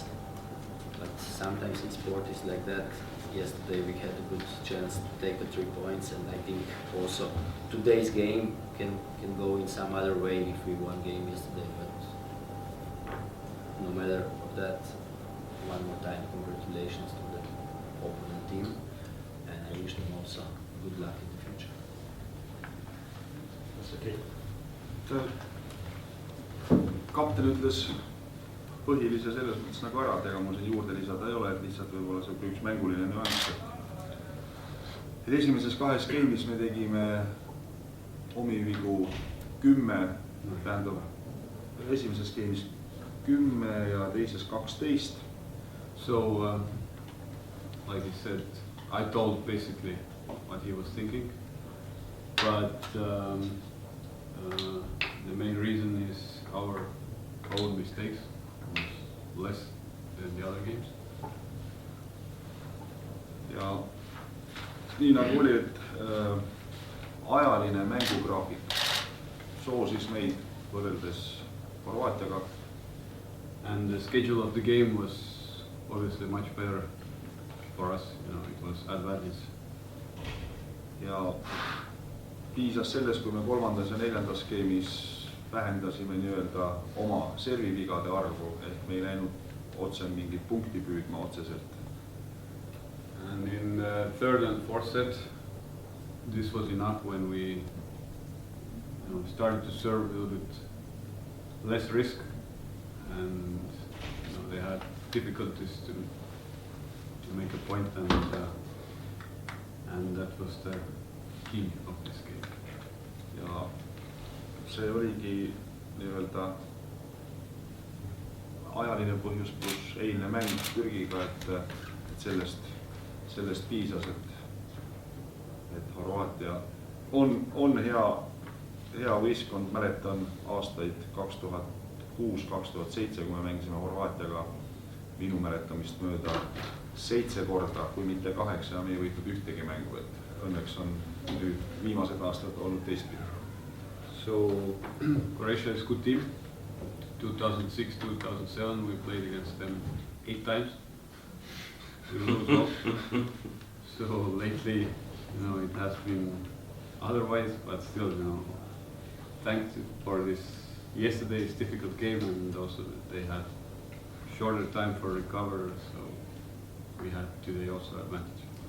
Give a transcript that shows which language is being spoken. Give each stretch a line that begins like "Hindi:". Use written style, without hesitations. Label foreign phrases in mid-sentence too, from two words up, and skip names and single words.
English: But sometimes in sport it's like that. Yesterday we had a good chance to take the 3 points, and I think also today's game can go in some other way if we won game yesterday. But no matter of that, one more time congratulations to the opponent team, and I wish them also good luck in the future.
Estonian: Kapten ütles põhilise selles mõttes nagu ära, et ega mul siin juurde lisada ei ole, et lihtsalt võib-olla see üks mänguline nüanss. Et esimeses 2 game'is me tegime omi vigu 10, tähendab esimeses game'is 10 ja teises 12.
English: So, like he said, I told basically what he was thinking, but the main reason is our own mistakes was less than the other games.
Estonian: Ja nii nagu oli, et ajaline mängugraafik soosis meid võrreldes Horvaatiaga.
English: And the schedule of the game was obviously much better for us, it was advantage.
Estonian: Ja piisas selles, kui me 3. ja 4. game'is vähendasime nii-öelda oma servivigade arvu, ehk me ei läinud otse mingit punkti püüdma otseselt.
English: And in the 3rd and 4th set, this was enough when we started to serve a little bit less risk, and they had difficulties to make a point, and that was the key of this game.
Estonian: Ja see oligi nii-öelda ajaline põhjus pluss eilne mäng Türgiga, et sellest piisas, et Horvaatia on hea võistkond. Mäletan aastaid 2006-2007, kui me mängisime Horvaatiaga minu mäletamist mööda 7 korda, kui mitte 8, ja me ei võitnud ühtegi mängu, et õnneks on nüüd viimased aastad olnud teistpidi.
English: So Croatia is a good team, 2006, 2007, we played against them 8 times. We lose all. So lately, it has been otherwise, but still, thanks for this yesterday's difficult game, and also that they had shorter time for recovery, so we had today also advantage.